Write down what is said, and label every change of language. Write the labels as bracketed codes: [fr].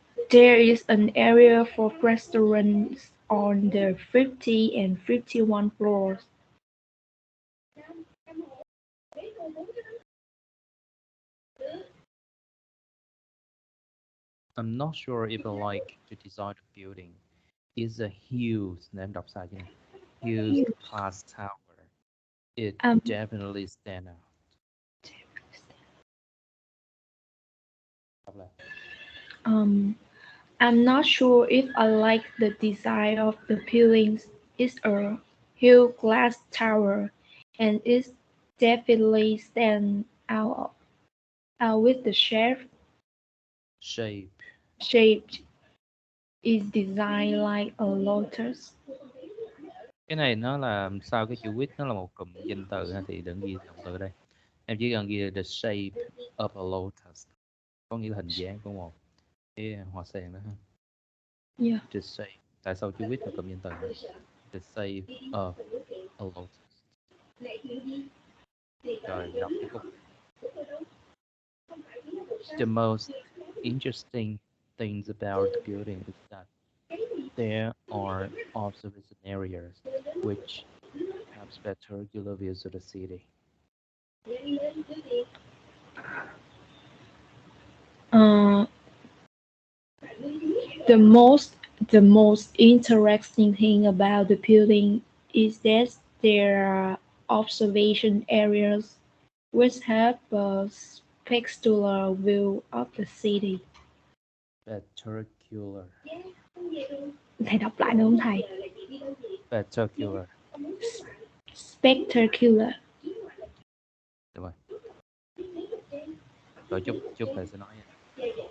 [en] There is an area for restaurants on the 50 and 51 floors. I'm not sure if I like the design of the building. It's a huge, [vi] em đọc sai chứ này. [en] Huge glass tower. It definitely stand out. [vi] Đọc lại. [en] I'm not sure if I like the design of the buildings. It's a huge glass tower, and it definitely stands out with the Shape. is designed like a lotus. [vi] Cái này nó là sau cái chữ with nó là một cụm danh từ ha, thì đừng ghi động từ đây. Em chỉ cần ghi [en] the shape of a lotus, [vi] có nghĩa là hình dáng của một cái hoa sen đó ha. [en] Yeah. The shape. [vi] Tại sao chữ with là cụm danh từ này? [en] The shape of a lotus. [vi] Rồi đọc cái khúc. [en] The most interesting things about the building is that there are observation areas which Spectacular views of the city. Uh, the most the most interesting thing about the building is that there are observation areas which have a spectacular view of the city. Spectacular. [vi] Thầy đọc lại được không thầy? [en] Spectacular. Spectacular. [vi] Đúng rồi. Rồi chút thầy sẽ nói nha.